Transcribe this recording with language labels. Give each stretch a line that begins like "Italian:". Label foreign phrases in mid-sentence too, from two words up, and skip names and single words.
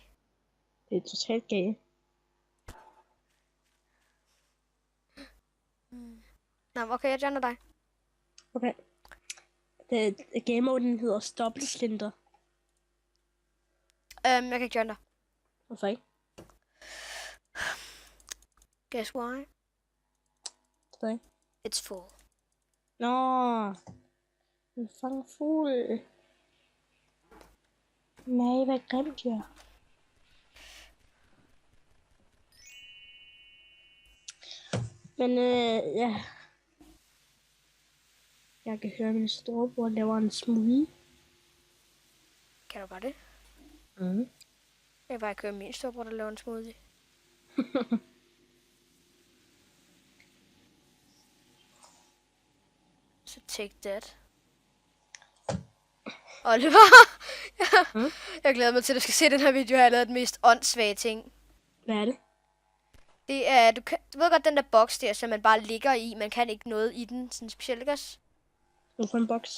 Danish: Det er totalt gay. Nå, okay, jeg joiner dig. Okay.
English: Game mode,
Danish: den hedder Stoppelslinter. Jeg kan ikke joine dig. Hvorfor ikke?
English: Guess why?
Danish: Hvorfor ikke?
English: It's full.
Danish: Nå. En fangfugl. Nej, hvad grimt jeg. Men ja. Jeg kan høre, at min storebror laver en smoothie. Kan du bare det? Mhm. Jeg kan bare køre min storebror, der laver en smoothie.
English: Så take that.
Danish: Oliver! Jeg glæder mig til, at du skal se den her video. Jeg har lavet den mest åndssvage ting. Hvad er det? Det er, du ved godt den der boks der, som man bare ligger i. Man kan ikke noget i den, sådan specielt, ikke også? Hvorfor en boks?